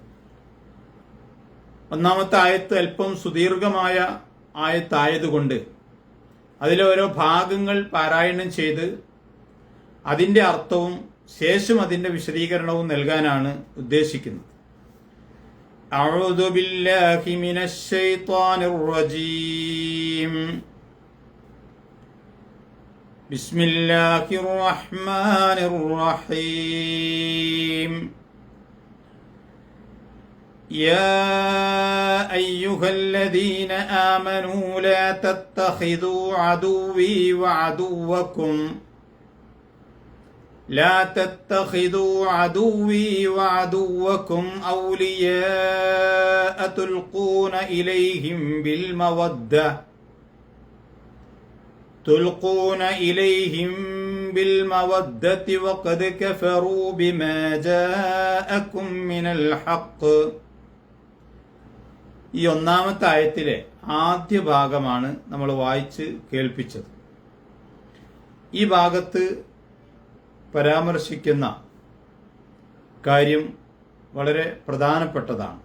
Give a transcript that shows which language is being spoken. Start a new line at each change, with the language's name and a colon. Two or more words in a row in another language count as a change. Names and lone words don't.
Malayalam: 1-ാമത്തെ ആയത്ത് അല്പം സുദീർഘമായ ആയത്തായതുകൊണ്ട് അതിലെ ഓരോ ഭാഗങ്ങൾ പാരായണം ചെയ്ത് അതിൻ്റെ അർത്ഥവും ശേഷം അതിൻ്റെ വിശദീകരണവും നൽകാനാണ് ഉദ്ദേശിക്കുന്നത്.
Arabic: أعوذ بالله من الشيطان الرجيم. بسم الله الرحمن الرحيم. يا أيها الذين آمنوا لا تتخذوا عدوي وعدوكم أولياء تلقون إليهم بالمودة وقد كفروا بما جاءكم من الحق.
Malayalam: ഈ 1-ാമത്തെ ആയത്തിലെ ആദ്യ ഭാഗമാണ് നമ്മൾ വായിച്ച് കേൾപ്പിച്ചത്. ഈ ഭാഗത്ത് പരാമർശിക്കുന്ന കാര്യം വളരെ പ്രധാനപ്പെട്ടതാണ്.